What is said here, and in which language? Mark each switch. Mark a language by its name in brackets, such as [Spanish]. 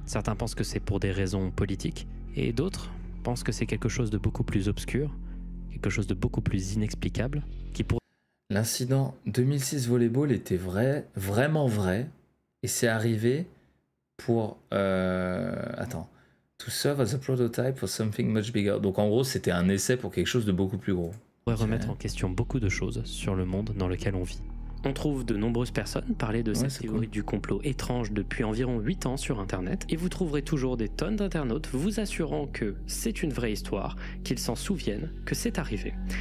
[French] Certains pensent que c'est pour des raisons politiques, et d'autres pensent que c'est quelque chose de beaucoup plus obscur, quelque chose de beaucoup plus inexplicable, qui pourrait... L'incident 2006 volleyball était vrai, vraiment vrai, et c'est arrivé pour... Attends. [English] To serve as a prototype for something much bigger. [French] Donc en gros, c'était un essai pour quelque chose de beaucoup plus gros. pourrait remettre en question beaucoup de choses sur le monde dans lequel on vit. On trouve de nombreuses personnes parler de cette théorie du complot étrange depuis environ 8 ans sur internet, et vous trouverez toujours des tonnes d'internautes vous assurant que c'est une vraie histoire, qu'ils s'en souviennent, que c'est arrivé.